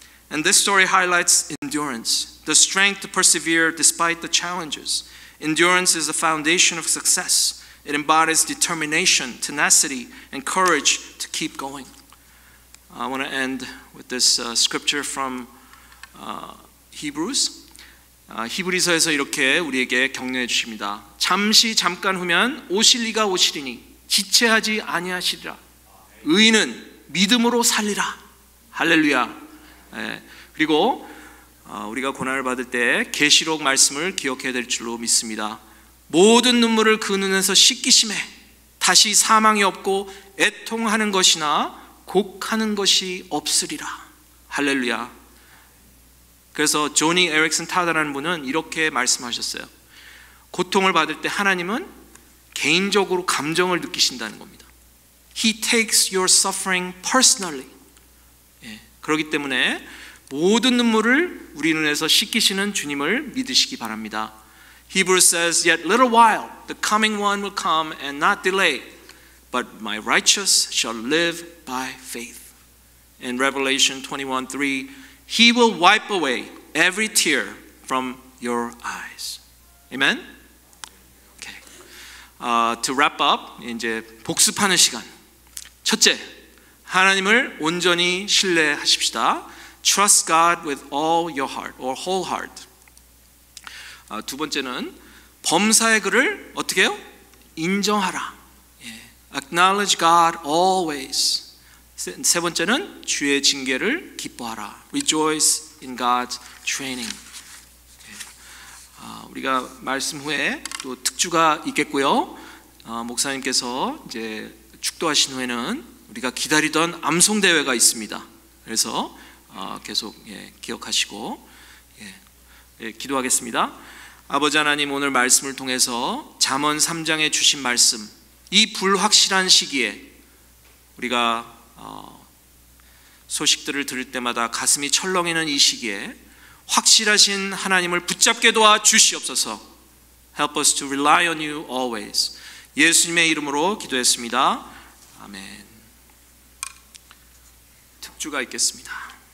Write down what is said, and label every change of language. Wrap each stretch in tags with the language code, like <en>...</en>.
<en>And this story highlights endurance, the strength to persevere despite the challenges. Endurance is the foundation of success. It embodies determination, tenacity, and courage to keep going. I want to end with this scripture from Hebrews.</en> <ko>히브리서에서 이렇게 우리에게 격려해 주십니다. 잠깐 후면 오실 이가 오시리니 지체하지 아니하시리라. 의인은 믿음으로 살리라. 할렐루야. 그리고 우리가 고난을 받을 때 계시록 말씀을 기억해야 될 줄로 믿습니다. 모든 눈물을 그 눈에서 씻기심에 다시 사망이 없고 애통하는 것이나 곡하는 것이 없으리라. 할렐루야. 그래서 조니 에릭슨 타다라는 분은 이렇게 말씀하셨어요. 고통을 받을 때 하나님은 개인적으로 감정을 느끼신다는 겁니다.</ko> <en>He takes your suffering personally.</en> <ko>그렇기 때문에 모든 눈물을 우리 눈에서 씻기시는 주님을 믿으시기 바랍니다.</ko> <en>Hebrews says, "Yet little while the coming one will come and not delay, but my righteous shall live by faith." In Revelation 21:3, He will wipe away every tear from your eyes. Amen? Okay. To wrap up,</en> <ko>이제 복습하는 시간. 첫째, 하나님을 온전히 신뢰하십시다.</ko> <en>Trust God with all your heart or whole heart.</en> <ko>두 번째는 범사의 그를 어떻게 해요? 인정하라.</ko> <en>Acknowledge God always.</en> <ko>세 번째는 주의 징계를 기뻐하라.</ko> <en>Rejoice in God's training.</en> <ko>우리가 말씀 후에 또 특주가 있겠고요. 목사님께서 이제 축도하신 후에는 우리가 기다리던 암송 대회가 있습니다. 그래서 계속 기억하시고 기도하겠습니다. 아버지 하나님, 오늘 말씀을 통해서 잠언 3장에 주신 말씀, 이 불확실한 시기에 우리가 소식들을 들을 때마다 가슴이 철렁이는 이 시기에 확실하신 하나님을 붙잡게 도와 주시옵소서.</ko> <en>Help us to rely on you always.</en> <ko>예수님의 이름으로 기도했습니다. 아멘. 특주가 있겠습니다.</ko>